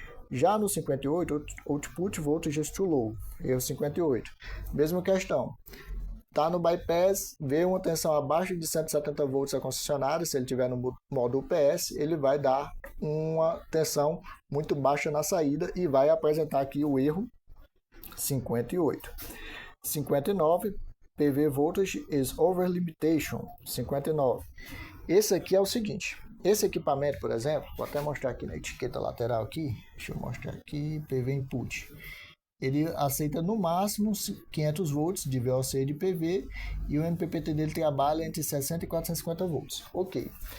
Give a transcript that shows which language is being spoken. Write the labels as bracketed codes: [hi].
[pt] Já no 58, [en] Output Voltage is too low, [pt] erro 58. Mesma questão. está no bypass, vê uma tensão abaixo de 170 volts a concessionária, se ele estiver no modo UPS, ele vai dar uma tensão muito baixa na saída e vai apresentar aqui o erro 58. [en] 59, PV voltage is over limitation. [pt] 59. Esse aqui é o seguinte, esse equipamento, por exemplo, vou até mostrar aqui na etiqueta lateral aqui, deixa eu mostrar aqui, PV input. Ele aceita no máximo 500 volts de VOC e de PV e o MPPT dele trabalha entre 60 e 450 volts. Ok.